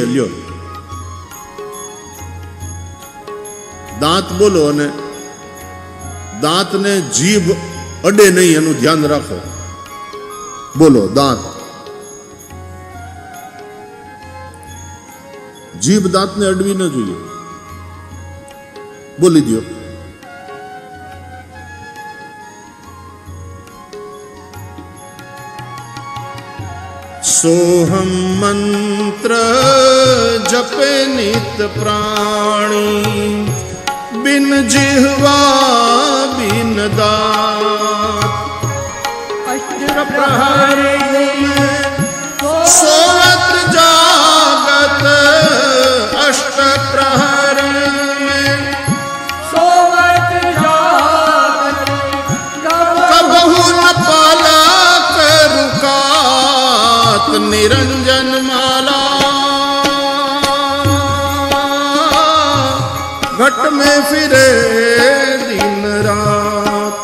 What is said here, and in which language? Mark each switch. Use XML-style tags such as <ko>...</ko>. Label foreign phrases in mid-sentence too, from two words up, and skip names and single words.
<gu>લ્યો, દાંત બોલો અને દાંતને જીભ અડે નહીં એનું ધ્યાન રાખો. બોલો દાંત. જીભ દાંતને અડવી ન જોઈએ. બોલી દો.</gu> <hi>सोहम मंत्र जपे नित प्राणी. बिन जिह्वा बिन दात. अष्ट प्रहर सोवत जागत. अष्ट प्रहर में सोवत जागत. कबहु न पाला रुकात. निरंजन माला घट में फिरे दिन रात.</hi>